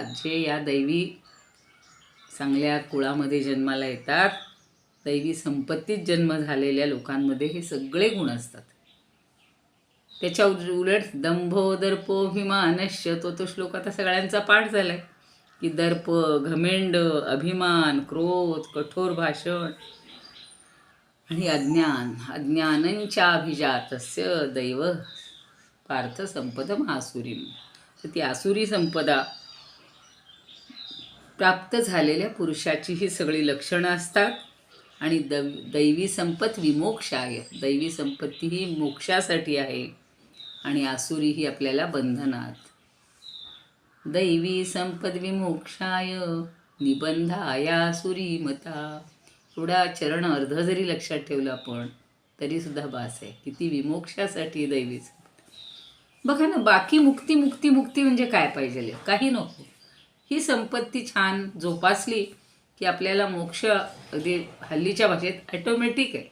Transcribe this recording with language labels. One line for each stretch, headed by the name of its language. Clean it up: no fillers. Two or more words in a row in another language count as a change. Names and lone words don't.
Marathi: जे या दैवी चांगल्या कुळामध्ये जन्माला येतात, दैवी संपत्तीत जन्म झालेल्या लोकांमध्ये हे सगळे गुण असतात. त्याच्या उलट
Sanskrit: दंभो दर्पोभिमानश्च,
Marathi: तो श्लोक आता सगळ्यांचा पाठ झाला आहे की दर्प, घमेंड, अभिमान, क्रोध, कठोर भाषण, आणि
Sanskrit: अज्ञानंचाभिजातस्य दैव पार्थ संपदम आसुरीम.
Marathi: तर ती आसुरी संपदा प्राप्त झालेल्या पुरुषाची ही सगळी लक्षणं असतात. आणि
Sanskrit: दैवी संपत विमोक्षाय,
Marathi: दैवी संपत्ती ही मोक्षासाठी आहे आणि आसुरी ही आपल्याला बंधनात.
Sanskrit: दैवी संपद विमोक्षाय निबंधाय आसुरी मता.
Marathi: एवढा चरण अर्ध जरी लक्षात ठेवलं आपण तरीसुद्धा बास आहे. किती विमोक्षासाठी दैवी संपत. बघा ना, बाकी मुक्ती मुक्ती मुक्ती म्हणजे काय पाहिजे? काही नको. ही संपत्ती छान जोपासली की आपल्याला मोक्ष अगदी हल्लीच्या भाषेत ॲटोमॅटिक आहे.